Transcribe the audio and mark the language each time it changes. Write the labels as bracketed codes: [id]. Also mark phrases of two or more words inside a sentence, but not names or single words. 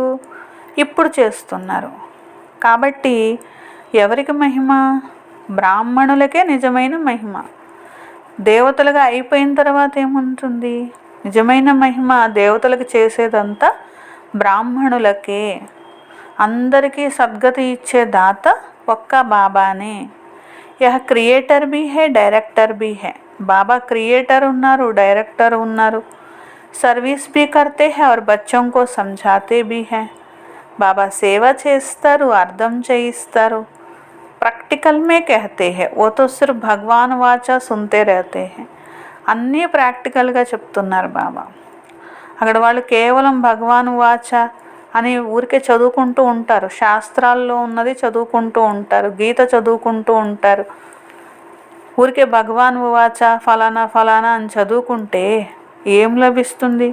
[te] ఇప్పుడు చేస్తున్నారు. కాబట్టి ఎవరికి మహిమ? బ్రాహ్మణులకే నిజమైన మహిమ. దేవతలుగా అయిపోయిన తర్వాత ఏముంటుంది? నిజమైన మహిమ దేవతలకు చేసేదంతా బ్రాహ్మణులకే. అందరికీ సద్గతి ఇచ్చే దాత ఒక్క బాబానే. [hi] యహ క్రియేటర్ भी है, డైరెక్టర్ भी है. [te] బాబా క్రియేటర్ ఉన్నారు, డైరెక్టర్ ఉన్నారు, [hi] సర్వీస్ भी करते हैं और बच्चों को समझाते भी हैं. [te] బాబా సేవ చేస్తారు, అర్థం చేయిస్తారు. [hi] प्रैक्टिकल में कहते हैं, वो तो सिर्फ भगवान वाचा सुनते रहते हैं. [te] అన్నీ ప్రాక్టికల్గా చెప్తున్నారు బాబా. అక్కడ వాళ్ళు కేవలం భగవాన్ వాచ అని ఊరికే చదువుకుంటూ ఉంటారు, శాస్త్రాల్లో ఉన్నది చదువుకుంటూ ఉంటారు, గీత చదువుకుంటూ ఉంటారు. ఊరికే భగవాన్ వాచ ఫలానా ఫలానా అని చదువుకుంటే ఏం లభిస్తుంది?